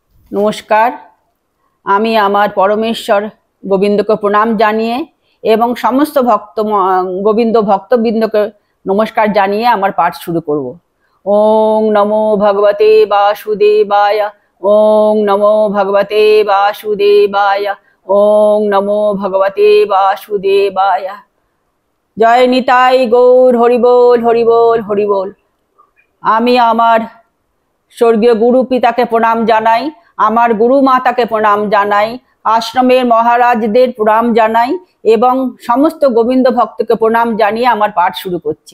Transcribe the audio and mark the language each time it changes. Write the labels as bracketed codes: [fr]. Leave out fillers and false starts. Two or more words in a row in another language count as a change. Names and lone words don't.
[bn] নমস্কার। আমি আমার পরমেশ্বর গোবিন্দকে প্রণাম জানিয়ে এবং সমস্ত গোবিন্দ ভক্তবৃন্দকে নমস্কার জানিয়ে আমার পাঠ শুরু করব। [sa] ओं नमो भगवते वासुदेवाय, ओं नमो भगवते वासुदेवाय, ओं नमो भगवते वासुदेवाय। [bn] জয় নিতাই গৌর, হরিবোল হরিবোল হরিবোল। আমি আমার স্বর্গীয় গুরু পিতাকে প্রণাম জানাই, আমার গুরু মাতাকে প্রণাম জানাই, আশ্রমের মহারাজদের প্রণাম জানাই এবং সমস্ত গোবিন্দ ভক্তকে প্রণাম জানিয়ে আমার পাঠ শুরু করছি।